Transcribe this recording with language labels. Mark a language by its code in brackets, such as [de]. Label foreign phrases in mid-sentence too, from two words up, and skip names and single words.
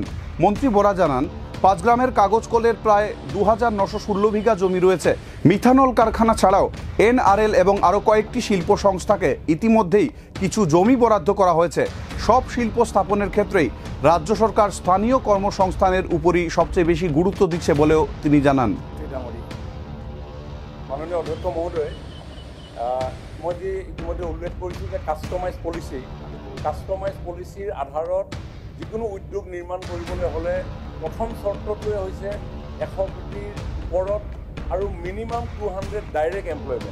[bn] মন্ত্রী বরা জানান, ৫ গ্রামের কাগজ কলের প্রায় ২৯১৬ বিঘা জমি রয়েছে। মিথানল কারখানা ছাড়াও এনআরএল এবং আরও কয়েকটি শিল্প সংস্থাকে ইতিমধ্যেই কিছু জমি বরাদ্দ করা হয়েছে। সব শিল্প স্থাপনের ক্ষেত্রেই রাজ্য সরকার স্থানীয় কর্মসংস্থানের উপরই সবচেয়ে বেশি গুরুত্ব দিচ্ছে বলেও তিনি জানান। [as] মাননীয় অধ্যক্ষ মহোদয়, মই যে ইতিমধ্যে উল্লেখ কৰিছোঁ যে [en] customize policyৰ [as] আধাৰত যিকোনো উদ্যোগ নিৰ্মাণ কৰিবলৈ হ'লে প্ৰথম চৰ্তটোৱে হৈছে ১০০ কোটিৰ ওপৰত আৰু [en] minimum 200 direct employment.